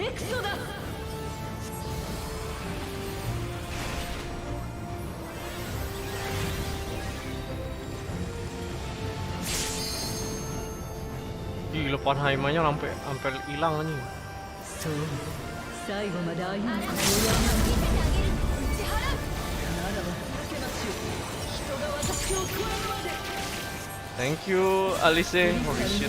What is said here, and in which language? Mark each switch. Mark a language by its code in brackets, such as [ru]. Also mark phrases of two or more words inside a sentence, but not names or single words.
[ja] エクソだ。 [id] Gila Panheimanya sampai hilang anjing. [ja] そう、最後まで歩むことをやめない。ならば続けましょう。人が私を超えるまで。 [en] Thank you Alice, holy shit.